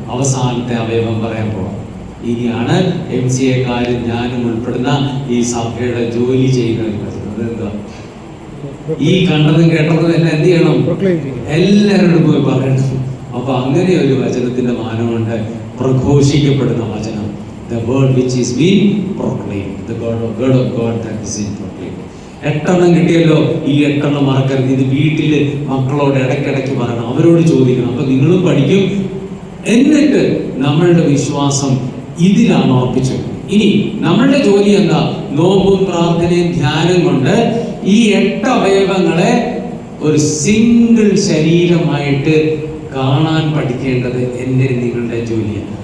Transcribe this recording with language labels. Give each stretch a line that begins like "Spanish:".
Malayalam: അവസാനത്തെ അവയവം പറയാൻ പോവാം. ഇനിയാണ് MCA-കാരും ഞാനും ഉൾപ്പെടുന്ന ഈ സഭയുടെ ജോലി ചെയ്യുന്ന ഒരു വചനം. അതെന്താ? ഈ കണ്ടതും കേട്ടതും എല്ലാം എന്ത് ചെയ്യണം? എല്ലാവരോടും പോയി പറയണം. അപ്പൊ അങ്ങനെ ഒരു വചനത്തിന്റെ മാനമുണ്ട്, പ്രഘോഷിക്കപ്പെടുന്ന വചനം.
English: The word which is being proclaimed, the word of God that is in proclaimed.
Malayalam: 8 എണ്ണം കിട്ടിയല്ലോ. ഈ 8 എണ്ണം മറക്കരുത്. ഇത് വീട്ടില് മക്കളോട് ഇടയ്ക്കിടയ്ക്ക് പറയണം, അവരോട് ചോദിക്കണം. അപ്പൊ നിങ്ങളും പഠിക്കും. എന്നിട്ട് നമ്മളുടെ വിശ്വാസം ഇതിലാണ് ഉറപ്പിച്ചത്. ഇനി നമ്മളുടെ ജോലി എന്താ? നോമ്പും പ്രാർത്ഥനയും ധ്യാനം കൊണ്ട് ഈ 8 അവയവങ്ങളെ ഒരു സിംഗിൾ ശരീരമായിട്ട് കാണാൻ പഠിക്കേണ്ടത് എൻ്റെ നിങ്ങളുടെ ജോലിയാണ്.